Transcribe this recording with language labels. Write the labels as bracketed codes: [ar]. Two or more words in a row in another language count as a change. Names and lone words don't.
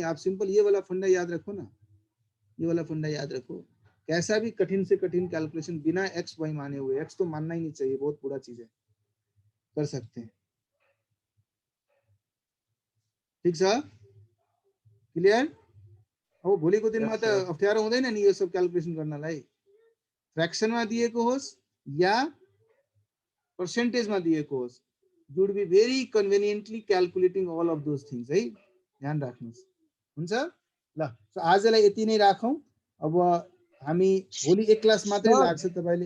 [hi] आप सिंपल ये वाला फंडा याद रखो ना, ये वाला फंडा याद रखो। कैसा भी कठिन से कठिन कैलकुलेशन बिना एक्स वाई माने हुए, एक्स तो मानना ही नहीं चाहिए, बहुत बुरा चीज है, कर सकते हैं। ठीक सर, क्लियर। [ne] अब भोलिको दिनमा त अप्ठ्यारो हुँदैन नि यो सब क्याल्कुलेसन गर्नलाई। फ्र्याक्सनमा दिएको होस् या पर्सेन्टेजमा दिएको होस्, [en] you would be very conveniently calculating all of those things [ne] है, ध्यान राख्नुहोस्। हुन्छ ल, आजलाई यति नै राखौँ। अब हामी भोलि एक क्लास मात्रै लाग्छ तपाईले।